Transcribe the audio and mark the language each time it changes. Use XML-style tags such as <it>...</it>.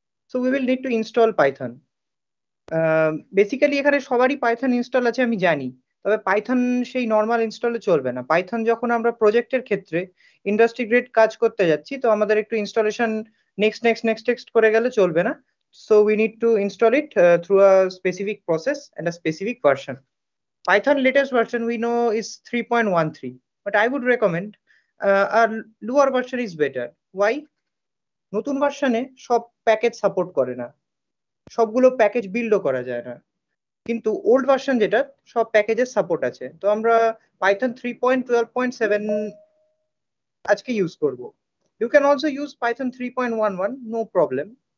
<en>So we will need to install Python.</en> <bn>Basically এখানে সবারই Python install আছে আমি জানি, তবে পাইথন সেই নর্মাল ইনস্টলে চলবে না। পাইথন যখন আমরা প্রজেক্টের ক্ষেত্রে ইন্ডাস্ট্রি গ্রেড কাজ করতে যাচ্ছি, তো আমাদের একটু ইনস্টলেশন নেক্সট করে গেলে চলবে না।</bn> <en>So we need to install it through a specific process and a specific version. Python latest version we know is 3.13, but I would recommend a lower version is better. Why?</en> <bn>নতুন ভার্সনে সব package support করে না, সবগুলো package বিল্ডও করা যায় না। কিন্তু ওল্ড ভার্সন যেটা, সব প্যাকেজের সাপোর্ট আছে। তো আমরা পাইথন 3.12.7 আজকে ইউজ করব।</bn> <en>You can also use Python 3.11, no problem.</en>